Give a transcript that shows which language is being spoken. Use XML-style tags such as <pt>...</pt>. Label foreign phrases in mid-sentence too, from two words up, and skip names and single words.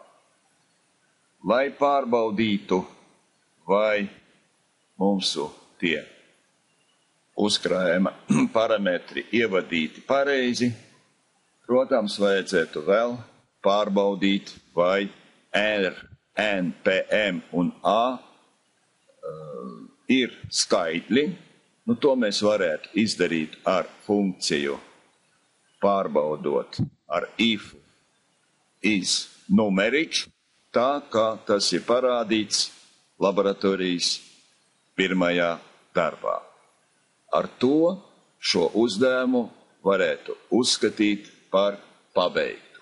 <lv>Lai pārbaudītu, vai mūsu tie uzkrājuma parametri ievadīti pareizi, protams, vajadzētu vēl pārbaudīt, vai R, N, PM un A ir skaitļi. Nu, to mēs varētu izdarīt ar funkciju pārbaudot ar</lv> <en>if is numeric,</en> <lv>tā kā tas ir parādīts laboratorijas pirmajā darbā. Ar to šo uzdevumu varētu uzskatīt par pabeigtu.</lv>